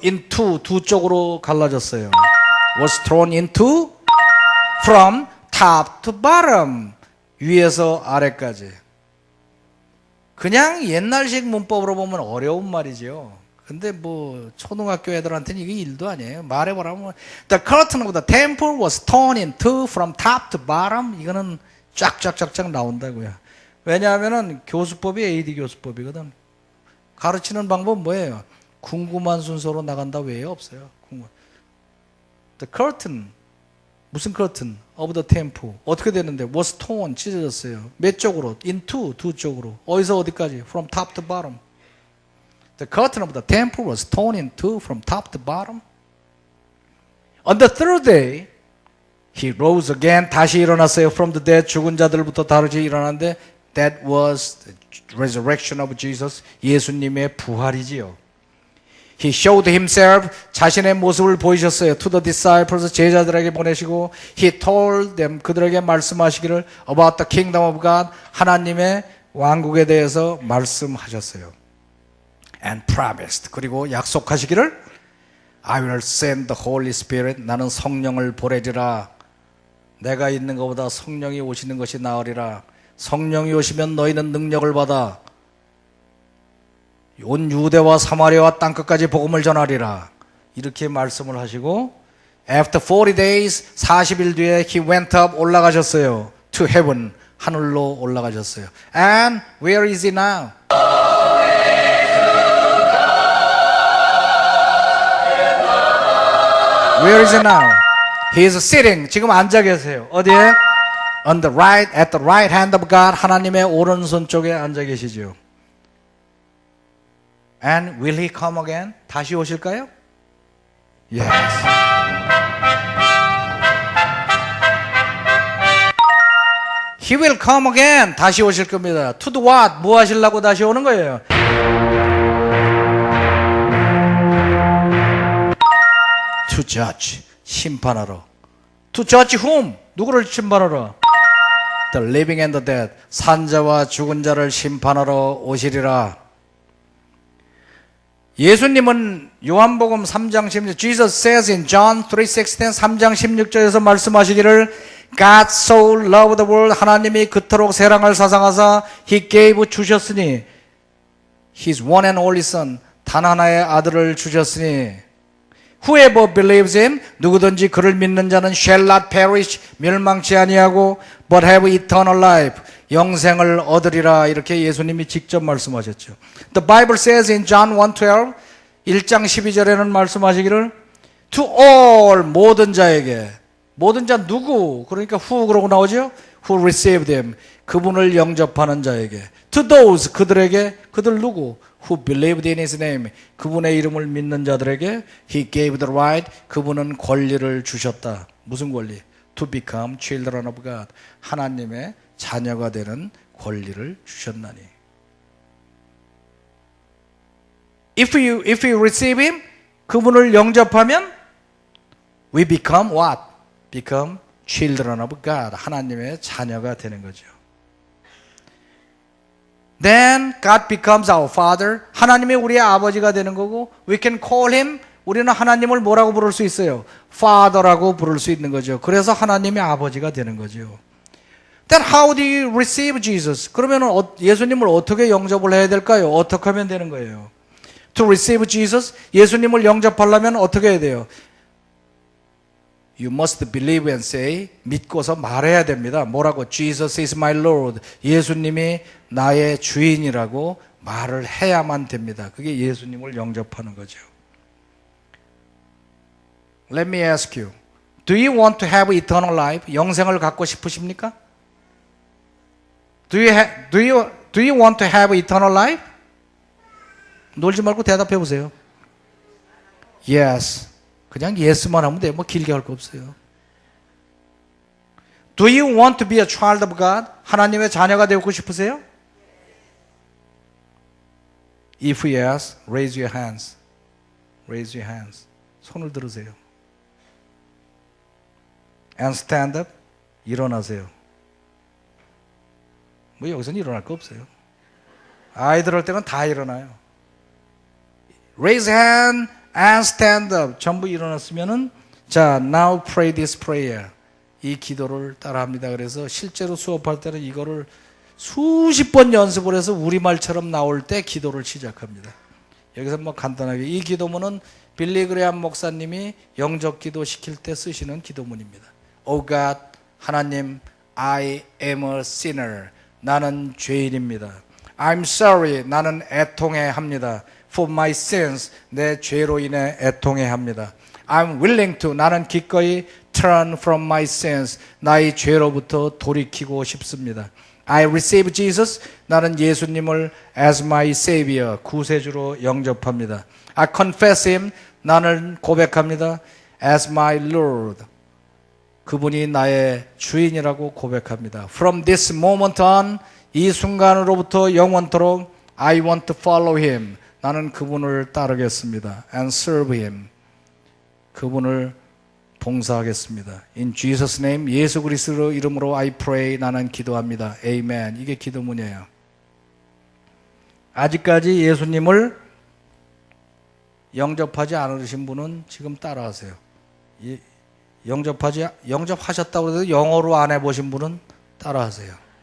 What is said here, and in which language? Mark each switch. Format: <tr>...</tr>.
<ko>into, 두 쪽으로 갈라졌어요.</ko> <en>was torn into, from top to bottom,</en> <ko>위에서 아래까지. 그냥 옛날식 문법으로 보면 어려운 말이죠. 근데 뭐 초등학교 애들한테는 이게 일도 아니에요. 말해보라면</ko> <en>The curtain of the temple was torn in two from top to bottom.</en> <ko>이거는 쫙쫙쫙쫙 나온다고요. 왜냐하면은 교수법이 AD 교수법이거든. 가르치는 방법은 뭐예요? 궁금한 순서로 나간다 외에 없어요.</ko> <en>The curtain,</en> <ko>무슨</ko> <en>curtain? of the temple.</en> <ko>어떻게 되는데?</ko> <en>was torn,</en> <ko>찢어졌어요. 몇 쪽으로? into, 두 쪽으로. 어디서 어디까지?</ko> <en>From top to bottom. The curtain of the temple was torn in two from top to bottom. On the third day, he rose again.</en> <ko>다시 일어났어요.</ko> <en>From the dead,</en> <ko>죽은 자들부터 다시 일어났는데</ko> <en>that was the resurrection of Jesus.</en> <ko>예수님의 부활이지요.</ko> <en>He showed himself.</en> <ko>자신의 모습을 보이셨어요.</ko> <en>To the disciples,</en> <ko>제자들에게 보내시고</ko> <en>he told them,</en> <ko>그들에게 말씀하시기를</ko> <en>about the kingdom of God,</en> <ko>하나님의 왕국에 대해서 말씀하셨어요.</ko> <en>And promised,</en> <ko>그리고 약속하시기를</ko> <en>I will send the Holy Spirit.</en> <ko>나는 성령을 보내리라. 내가 있는 것보다 성령이 오시는 것이 나으리라. 성령이 오시면 너희는 능력을 받아 온 유대와 사마리아와 땅끝까지 복음을 전하리라. 이렇게 말씀을 하시고</ko> <en>After 40 days,</en> <ko>40일 뒤에</ko> <en>he went up,</en> <ko>올라가셨어요.</ko> <en>To heaven,</en> <ko>하늘로 올라가셨어요.</ko> <en>And where is he now? Where is he now? He is sitting.</en> <ko>지금 앉아 계세요. 어디에?</ko> <en>On the right, at the right hand of God.</en> <ko>하나님의 오른손 쪽에 앉아 계시죠.</ko> <en>And will he come again?</en> <ko>다시 오실까요?</ko> <en>Yes. He will come again.</en> <ko>다시 오실 겁니다.</ko> <en>To do what?</en> <ko>뭐 하시려고 다시 오는 거예요?</ko> <en>To judge,</en> <ko>심판하러.</ko> <en>To judge whom?</en> <ko>누구를 심판하러?</ko> <en>The living and the dead,</en> <ko>산자와 죽은 자를 심판하러 오시리라. 예수님은 요한복음 3장 16절,</ko> <en>Jesus says in John 3:16,</en> <ko>3장 16절에서 말씀하시기를</ko> <en>God so loved the world,</en> <ko>하나님이 그토록 세상을 사랑하사</ko> <en>He gave,</en> <ko>주셨으니</ko> <en>His one and only Son,</en> <ko>단 하나의 아들을 주셨으니</ko> <en>Whoever believes him,</en> <ko>누구든지 그를 믿는 자는</ko> <en>shall not perish,</en> <ko>멸망치 아니하고</ko> <en>but have eternal life,</en> <ko>영생을 얻으리라. 이렇게 예수님이 직접 말씀하셨죠.</ko> <en>The Bible says in John 1:12,</en> <ko>1장 12절에는 말씀하시기를</ko> <en>to all,</en> <ko>모든 자에게. 모든 자 누구? 그러니까 who 그러고 나오죠?</ko> <en>Who received him,</en> <ko>그분을 영접하는 자에게.</ko> <en>To those,</en> <ko>그들에게. 그들 누구?</ko> <en>Who believed in his name,</en> <ko>그분의 이름을 믿는 자들에게</ko> <en>he gave the right,</en> <ko>그분은 권리를 주셨다. 무슨 권리?</ko> <en>To become children of God,</en> <ko>하나님의 자녀가 되는 권리를 주셨나니.</ko> <en>If we receive him,</en> <ko>그분을 영접하면</ko> <en>we become what? Become children of God,</en> <ko>하나님의 자녀가 되는 거죠.</ko> <en>Then God becomes our Father.</en> <ko>하나님이 우리의 아버지가 되는 거고,</ko> <en>we can call him.</en> <ko>우리는 하나님을 뭐라고 부를 수 있어요? Father라고 부를 수 있는 거죠. 그래서 하나님의 아버지가 되는 거죠.</ko> <en>Then how do you receive Jesus?</en> <ko>그러면 예수님을 어떻게 영접을 해야 될까요? 어떻게 하면 되는 거예요?</ko> <en>To receive Jesus,</en> <ko>예수님을 영접하려면 어떻게 해야 돼요?</ko> <en>You must believe and say,</en> <ko>믿고서 말해야 됩니다. 뭐라고?</ko> <en>Jesus is my Lord.</en> <ko>예수님이 나의 주인이라고 말을 해야만 됩니다. 그게 예수님을 영접하는 거죠.</ko> <en>Let me ask you. Do you want to have eternal life?</en> <ko>영생을 갖고 싶으십니까?</ko> <en>Do you want to have eternal life?</en> <ko>놀지 말고 대답해 보세요.</ko> <en>Yes.</en> <ko>그냥 yes만 하면 돼요. 뭐 길게 할 거 없어요.</ko> <en>Do you want to be a child of God?</en> <ko>하나님의 자녀가 되고 싶으세요?</ko> <en>If yes, raise your hands. Raise your hands.</en> <ko>손을 들으세요.</ko> <en>And stand up.</en> <ko>일어나세요. 뭐 여기서는 일어날 거 없어요. 아이들 할 때는 다 일어나요.</ko> <en>Raise hand and stand up.</en> <ko>전부 일어났으면은 자,</ko> <en>now pray this prayer.</en> <ko>이 기도를 따라합니다. 그래서 실제로 수업할 때는 이거를 수십 번 연습을 해서 우리말처럼 나올 때 기도를 시작합니다. 여기서 뭐 간단하게 이 기도문은 빌리 그레함 목사님이 영접 기도 시킬 때 쓰시는 기도문입니다.</ko> <en>Oh God, 하나님, I am a sinner.</en> <ko>나는 죄인입니다.</ko> <en>I'm sorry.</en> <ko>나는 애통해 합니다.</ko> <en>For my sins.</en> <ko>내 죄로 인해 애통해 합니다.</ko> <en>I'm willing to.</en> <ko>나는 기꺼이</ko> <en>turn from my sins.</en> <ko>나의 죄로부터 돌이키고 싶습니다.</ko> <en>I receive Jesus.</en> <ko>나는 예수님을</ko> <en>as my savior.</en> <ko>구세주로 영접합니다.</ko> <en>I confess him.</en> <ko>나는 고백합니다.</ko> <en>as my Lord.</en> <ko>그분이 나의 주인이라고 고백합니다.</ko> <en>From this moment on,</en> <ko>이 순간으로부터 영원토록</ko> <en>I want to follow him.</en> <ko>나는 그분을 따르겠습니다.</ko> <en>And serve him.</en> <ko>그분을 봉사하겠습니다.</ko> <en>In Jesus' name,</en> <ko>예수 그리스도 이름으로</ko> <en>I pray.</en> <ko>나는 기도합니다. Amen. 이게 기도문이에요. 아직까지 예수님을 영접하지 않으신 분은 지금 따라하세요. 영접하셨다고 해도 영어로 안 해보신 분은 따라하세요.</ko>